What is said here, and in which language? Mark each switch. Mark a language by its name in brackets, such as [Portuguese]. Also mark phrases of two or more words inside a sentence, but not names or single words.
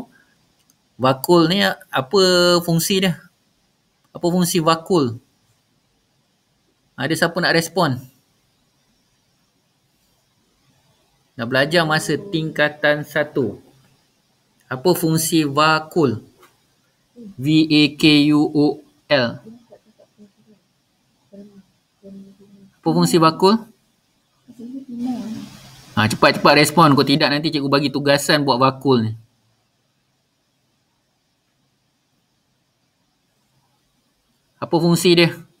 [Malay] Vakul ni apa fungsi dia? Apa fungsi vakul? Ada siapa nak respon? Nak belajar masa tingkatan 1. Apa fungsi vakul? V-A-K-U-O-L. Apa fungsi vakul? Cepat-cepat respon. Kalau tidak nanti cikgu bagi tugasan buat vakul ni. Apa fungsi dia?